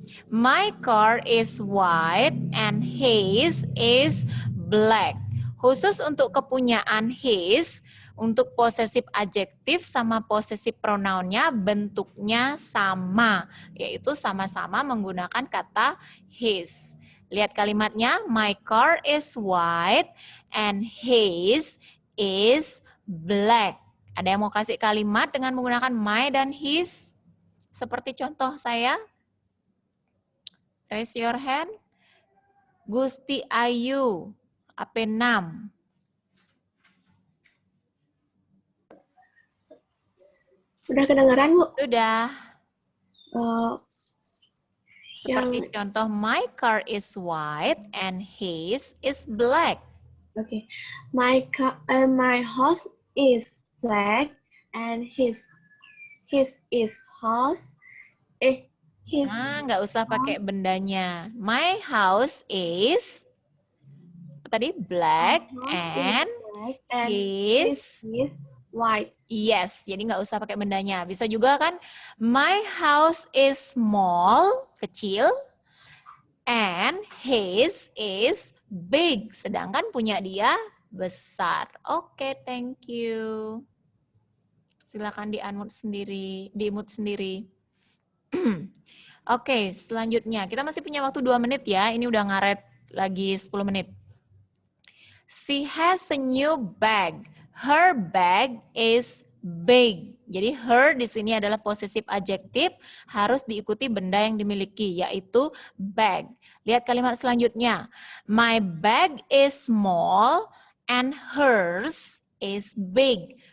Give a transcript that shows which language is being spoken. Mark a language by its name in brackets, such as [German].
[English] My car is white and his is black. [Indonesian] Khusus untuk kepunyaan his, untuk possessive adjective sama possessive pronounnya bentuknya sama, yaitu sama-sama menggunakan kata his. Lihat kalimatnya, [English] my car is white and his is black. [Indonesian] Ada yang mau kasih kalimat dengan menggunakan my dan his? Seperti contoh saya. [English] Raise your hand. [Indonesian] Gusti Ayu, AP6. Udah kedengeran, Bu? Sudah. Seperti contoh, [English] my car is white and his is black. Okay. My house is black and his is house. [Indonesian] Nggak usah pakai bendanya. [English] My house is tadi black and his white. [Indonesian] Yes, jadi nggak usah pakai bendanya. Bisa juga kan, [English] my house is small, [Indonesian] kecil, [English] and his is big, [Indonesian] sedangkan punya dia besar. Oke, [English] thank you. [Indonesian] Silakan di-unmute sendiri. Oke, selanjutnya. Kita masih punya waktu 2 menit ya. Ini udah ngaret lagi 10 menit. [English] She has a new bag. Her bag is big. [Indonesian] Jadi her di sini adalah possessive adjective, harus diikuti benda yang dimiliki, yaitu bag. Lihat kalimat selanjutnya. [English] My bag is small and hers is big.